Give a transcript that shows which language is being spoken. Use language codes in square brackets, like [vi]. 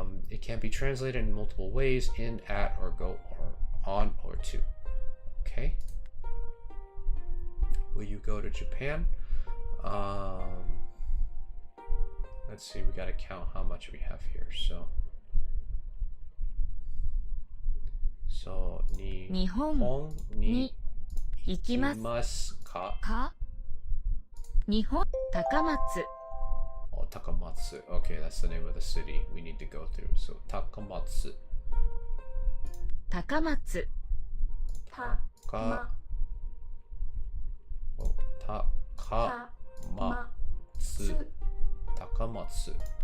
[en] It can be translated in multiple ways: in, at, or go, or on, or to. Okay. Will you go to Japan? Let's see. We gotta count how much we have here. [ja] So, 日本に行きますか? 日本高松 [en] Oh, Takamatsu. Okay, that's the name of the city we need to go through. So, Takamatsu. [ja] 高松 [en] Takamatsu.